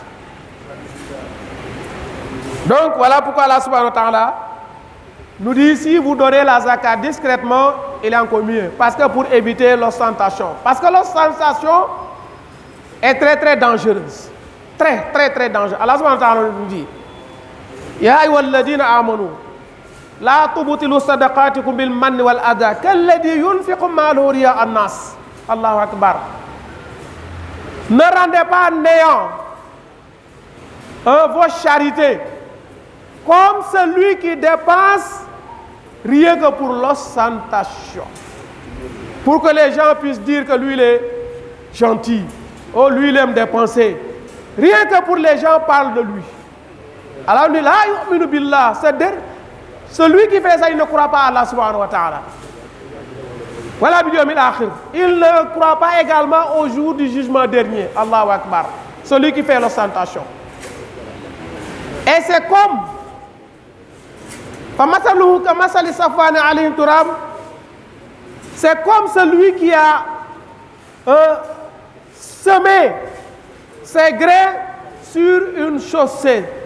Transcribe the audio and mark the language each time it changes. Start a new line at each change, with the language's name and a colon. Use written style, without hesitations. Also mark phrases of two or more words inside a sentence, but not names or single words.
French: Donc voilà pourquoi Allah
Arabic: سبحانه وتعالى
French: nous dit si vous donnez la zakat discrètement, il est encore mieux. Parce que pour éviter l'ostentation. Parce que l'ostentation est très très dangereuse. Très très très dangereuse.
Arabic: الله سبحانه وتعالى
French: nous dit
Arabic: يا أيها الذين آمنوا لا تبطلوا صدقاتكم بالمن والأذى كالذي ينفق ماله رئاء الناس. الله أكبر.
French: Ne rendez pas néant vos charités comme celui qui dépense rien que pour l'ostentation. Pour que les gens puissent dire que lui il est gentil. Oh, lui il aime dépenser. Rien que pour les gens parlent de lui. Alors on dit
Arabic: لا يؤمن بالله.
French: Celui qui fait ça, il ne croit pas à Allah
Arabic: سبحانه وتعالى. Voilà باليوم الآخر.
French: Il ne croit pas également au jour du jugement dernier.
Arabic: الله أكبر.
French: Celui qui fait l'ostentation. Et c'est comme c'est comme celui qui a semé ses grains sur une chaussée.